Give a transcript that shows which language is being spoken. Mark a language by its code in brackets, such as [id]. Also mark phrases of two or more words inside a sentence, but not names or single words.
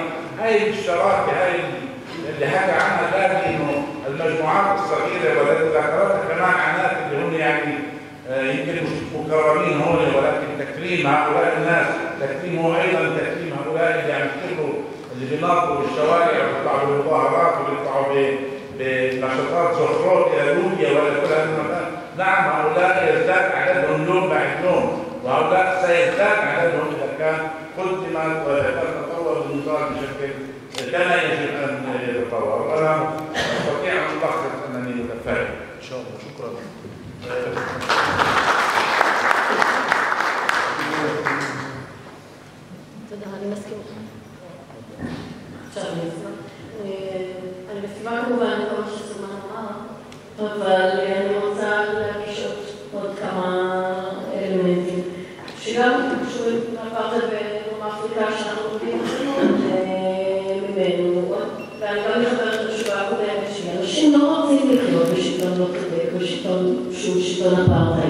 [ar] هاي الشراكه هاي اللي حكى عنها هذه انه المجموعات الصغيره والتي ذكرتها كمان عنات اللي هم يعني يمكن مش مكرمين هون، ولكن تكريم هؤلاء الناس، تكريم ايضا تكريم هؤلاء اللي عم يشتغلوا اللي بيناطوا بالشوارع وبيطلعوا بالمظاهرات وبيطلعوا بنشاطات زخرات الى ليبيا ولا كل هذا المكان. نعم هؤلاء يزداد عددهم يوم بعد يوم، وهؤلاء سيزداد عددهم اذا كان قدمت وتطور النظام بشكل كما يجب ان يتطور. وانا استطيع ان الخص انني متفائل ان شاء الله. شكرا. [he] אני מסכימה כמובן כל מה שסומן אמר, אבל אני רוצה להגיש עוד כמה אלמנטים שגם קשורים לאפרטהייד בדרום אפריקה שאנחנו לומדים ממנו, ואני גם מחברת את התשובה הקודמת שאנשים לא רוצים לחיות בשלטון לא צודק, בשלטון שהוא שלטון אפרטהייד.